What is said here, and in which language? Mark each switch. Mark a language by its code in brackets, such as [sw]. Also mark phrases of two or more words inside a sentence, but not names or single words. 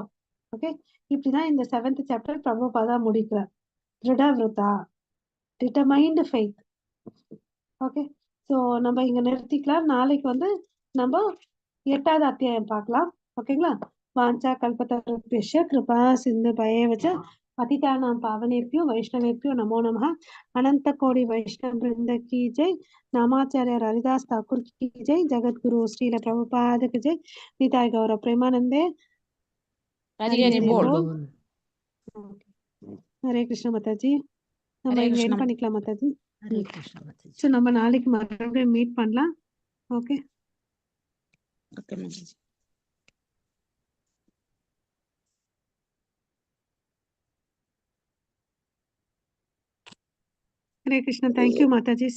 [ta] ஓகே, இப்படிதான் இந்த 7th சாப்டர் பிரபுபாதா முடிக்கிறார். [sa] दृढ व्रता, [en] determined faith. [ta] ஓகே, ஸோ நம்ம இங்க நிறுத்திக்கலாம். நாளைக்கு வந்து நம்ம 8வது அத்தியாயம் பார்க்கலாம். [sa] ஓகேங்களா? वाञ्छा कल्पतरुभ्यश्च कृपा सिंधु भयेवच पतितानां पावनेभ्यो वैष्णवेभ्यो नमो नमः. [hi] अनंत कोटि वैष्णव वृंद की जय. नामाचार्य हरिदास ठाकुर की जय. जगत गुरु श्रील प्रभुपाद की जय. [bn] নিতাই গৌর প্রেমানন্দে. [ta] ஹரி [hi] हरि [ta] ஹரி [hi] हरि [ta] போல். [hi] बोल. हरे कृष्ण माताजी. [ta] நம்ம ஹரே இங்க கிருஷ்ண என் பண்ணிக்கலாம் மாதாஜி. ஹரே கிருஷ்ண மாதாஜி. ஸோ நம்ம நாளைக்கு மறுபடியும் மீட் பண்ணலாம். ஓகே, ஓகே மாதாஜி. ஹரே கிருஷ்ணா. தேங்க்யூ மாதாஜி.